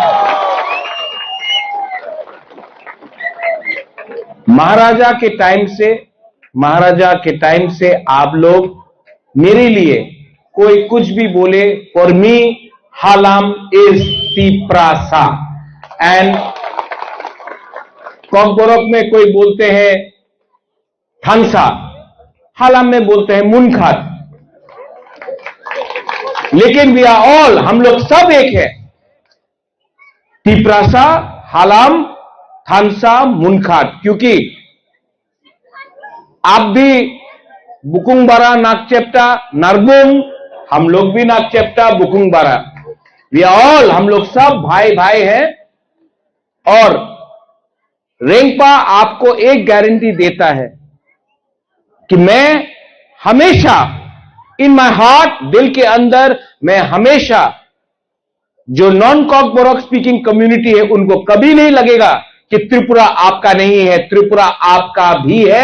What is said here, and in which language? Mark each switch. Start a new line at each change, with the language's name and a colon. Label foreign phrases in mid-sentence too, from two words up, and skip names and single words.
Hindi: महाराजा के टाइम से आप लोग मेरे लिए कोई कुछ भी बोले
English: for me Halam is Tiprasa and
Hindi: कॉकबोरक में कोई बोलते हैं थांसा हालाम में बोलते हैं मुनखात लेकिन
English: we are all
Hindi: हम लोग सब एक है तिप्रासा हालाम थानसा मुनखाट, क्योंकि आप भी
Kok Borok: बुकुंग बारा नागचेप्टा नारबुंग,
Hindi: हम लोग भी
Kok Borok: नागचेप्टा बुकुंग बारा,
English: we all,
Hindi: हम लोग सब भाई भाई हैं। और रेंगपा आपको एक गारंटी देता है कि मैं हमेशा
English: in my heart,
Hindi: दिल के अंदर मैं हमेशा जो
English: non Kok Borok speaking community
Hindi: है उनको कभी नहीं लगेगा कि त्रिपुरा आपका नहीं है, त्रिपुरा आपका भी है।